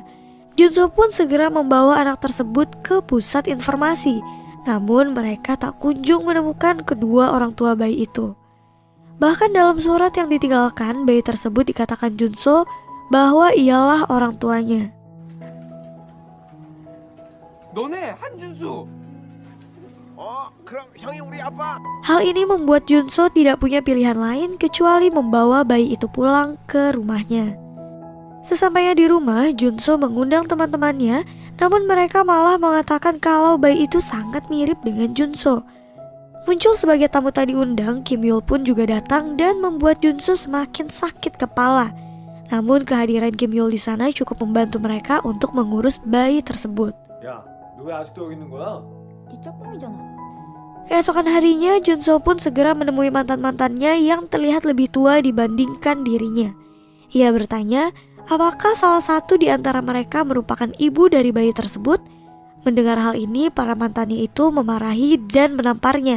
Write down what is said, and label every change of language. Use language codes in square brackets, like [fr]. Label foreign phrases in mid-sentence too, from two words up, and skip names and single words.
[id] Junso pun segera membawa anak tersebut ke pusat informasi. Namun mereka tak kunjung menemukan kedua orang tua bayi itu. Bahkan dalam surat yang ditinggalkan, bayi tersebut dikatakan Junso bahwa ialah orang tuanya. [ko] 너네 한준수. 그럼 형이 우리 아빠. [id] Hal ini membuat Junso tidak punya pilihan lain kecuali membawa bayi itu pulang ke rumahnya. Sesampainya di rumah, Junso mengundang teman-temannya, namun mereka malah mengatakan kalau bayi itu sangat mirip dengan Junso. Muncul sebagai tamu tak diundang, Kim Yul pun juga datang dan membuat Junso semakin sakit kepala. Namun kehadiran Kim Yul di sana cukup membantu mereka untuk mengurus bayi tersebut. [ko] 야, 너 왜 아직도 여기 있는 거야? 네 짝꿍이잖아. [id] Keesokan harinya, Junso pun segera menemui mantan-mantannya yang terlihat lebih tua dibandingkan dirinya. Ia bertanya, apakah salah satu di antara mereka merupakan ibu dari bayi tersebut? Mendengar hal ini, para mantannya itu memarahi dan menamparnya.